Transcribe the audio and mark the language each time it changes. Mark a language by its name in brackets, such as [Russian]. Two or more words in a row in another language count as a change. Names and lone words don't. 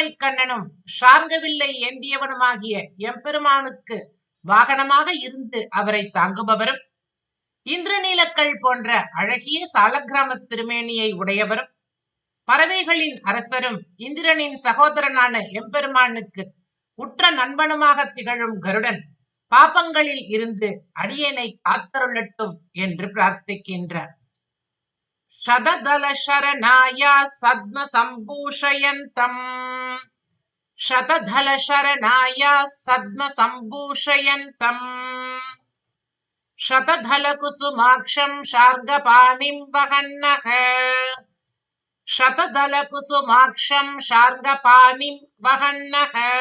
[Tamil] கண்ணனும் ஷார்ங்கவில்லை ஏந்தியவனுமாகிய எம்பெருமானுக்கு வாகனமாக இருந்து அவரை தாங்குபவரும் இந்திரநீலக்கள் போன்ற அழகிய சாலக்கிராம திருமேனியை உடையவரும் பறவைகளின் அரசரும் இந்திரனின் சகோதரனான எம்பெருமானுக்கு உற்ற நண்பனுமாக திகழும் கருடன் பாபங்களில் இருந்து அடியேனை காத்தருளட்டும் என்று பிரார்த்திக்கின்றார். [Sanskrit] शतदल शरणाय सद्म संभूषयन्तम् शतधल शरणाय सद्म संभूषयन्तम् शतधलकुसुमाक्षं शार्ङ्गपाणिं वहन्नः शतदलकुसुमाक्षं शार्ङ्गपाणिं वहन्नः